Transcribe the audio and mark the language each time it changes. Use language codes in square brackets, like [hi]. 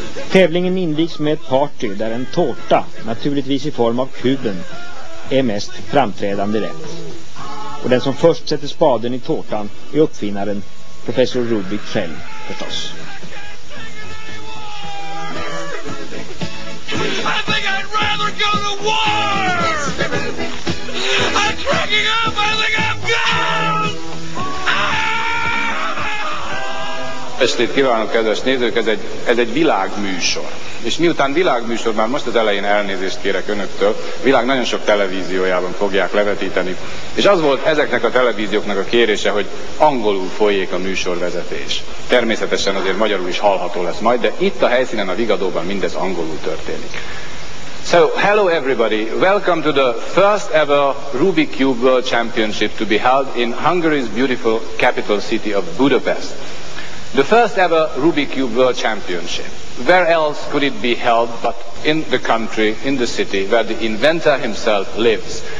[sv] Tävlingen invigs med ett party där en tårta, naturligtvis i form av kuben, är mest framträdande rätt. Och den som först sätter spaden i tårtan är uppfinnaren, professor Rubik själv förstås. [en] I think I'd rather go to war! I'm cracking up! I think I'm gone! [hu] Estét kívánok, kedves nézők, ez egy világműsor. És miután világműsor, már most az elején elnézést kérek önöktől, a világ nagyon sok televíziójában fogják levetíteni. És az volt ezeknek a televízióknak a kérése, hogy angolul folyjék a műsorvezetés. Természetesen azért magyarul is hallható lesz majd, de itt a helyszínen, a Vigadóban mindez angolul történik. [en] So, hello everybody. Welcome to the first ever Rubik Cube World Championship to be held in Hungary's beautiful capital city of Budapest. The first ever Rubik Cube World Championship. Where else could it be held but in the country, in the city, where the inventor himself lives?